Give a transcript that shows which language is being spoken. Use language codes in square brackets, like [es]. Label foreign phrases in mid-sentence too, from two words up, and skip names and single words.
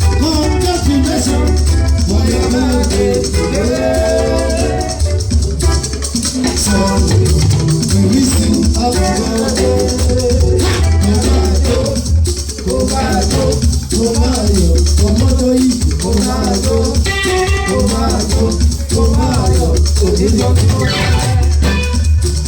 [en] Congratulations on your birthday today. So, we wish you happy birthday. [yo] Kó máa jó, kó máa jó, kó máa yọ̀, ọmọ tó yìí, kó máa jó, kó máa jó, kó máa yọ̀, òní lọ kó máa.